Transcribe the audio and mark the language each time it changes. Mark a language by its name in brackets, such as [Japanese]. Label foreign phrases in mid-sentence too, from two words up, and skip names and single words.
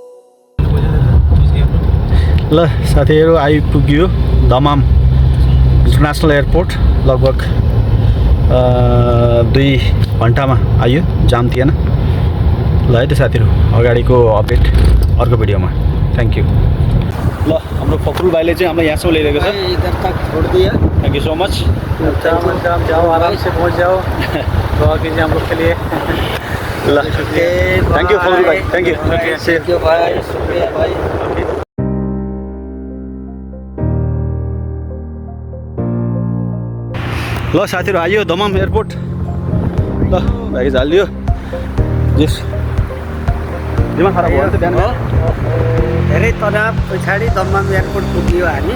[Nepali] ल साथीहरू, आइपुग्यो दमाम इन्टरनेसनल एयरपोर्ट लगभग 2 घन्टामा आयो, जाम थिएन। ल है त साथीहरू, अगाडिको अपडेट अर्को भिडियोमा। [English] Thank you. [Nepali] ल हाम्रो फक्रुल भाइले चाहिँ हाम्रो यहाँसम्म ल्याइरहेको छ। [Hindi] इधर तक छोड़ दिया। [English] Thank you so much. [Hindi] आप जाओ आराम से पहुंच जाओ। दुआ कीजिए हम लोग के लिए। [Nepali] ल [English] thank you [Nepali] फक्रुल भाइ, [English] thank you. thank you [Hindi] भाई, शुक्रिया भाई। [Nepali] ल साथीहरू, आइयो दमाम एयरपोर्ट। ल ब्यागेज हालिदियो। जस दिमाग खराब भयो नि त बिहान। धेरै तनाव पछाडि दमदम एयरपोर्ट पुग्यो हामी।